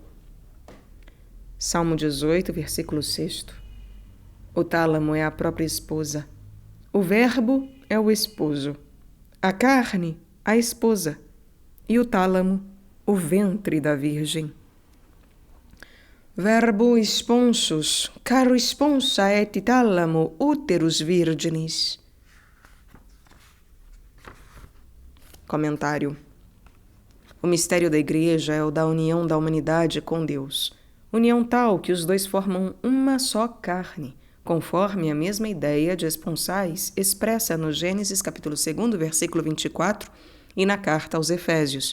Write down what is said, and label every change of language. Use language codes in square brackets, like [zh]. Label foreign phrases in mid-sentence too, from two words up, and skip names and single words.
[pt] Salmo 18, versículo 6. O tálamo é a própria esposa. O verbo é o esposo. A carne, a esposa. E o tálamo, o ventre da Virgem. [la] Verbo sponsus, caro sponsa et tálamo úterus virginis. [pt] Comentário. O mistério da Igreja é o da união da humanidade com Deus. União tal que os dois formam uma só carne, conforme a mesma ideia de esponsais expressa no Gênesis capítulo 2, versículo 24 e na carta aos Efésios.